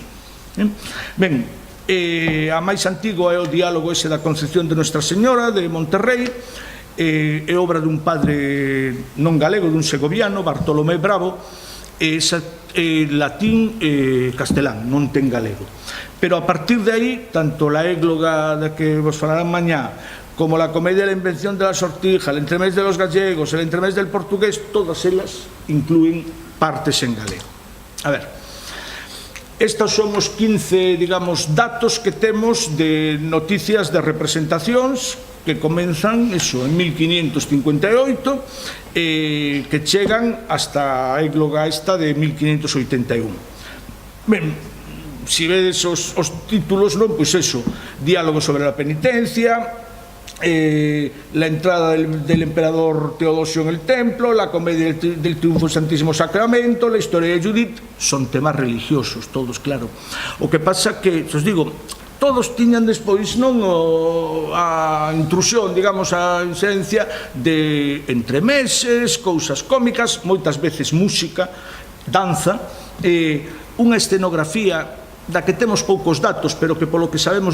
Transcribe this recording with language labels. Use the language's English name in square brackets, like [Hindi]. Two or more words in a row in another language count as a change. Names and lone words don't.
[Galician] Ben, a máis antigo é o diálogo ese da Concepción de Nuestra Señora, de Monterrey, é obra dun padre non galego, dun segoviano, Bartolomé Bravo, é latín e castelán, non ten galego. Pero a partir de aí, tanto la égloga da que vos falarán mañá, como la comedia de la invención de la sortija, el entremés de los gallegos, el entremés del portugués, todas elas inclúen partes en galego. A ver, estos son os 15, digamos, datos que temos de noticias de representacións que comenzan, eso, en 1558, que chegan hasta a égloga esta de 1581. Ben, si vedes os títulos, non, pois eso, diálogo sobre la penitencia, la entrada del emperador Teodosio en el templo, la comedia del triunfo del Santísimo Sacramento, la historia de Judith, son temas religiosos, todos, claro. O que pasa que, os digo, todos tiñan despois non a intrusión, digamos, a inserencia de entremeses, cousas cómicas, moitas veces música, danza, unha escenografía da que temos poucos datos, pero que polo que sabemos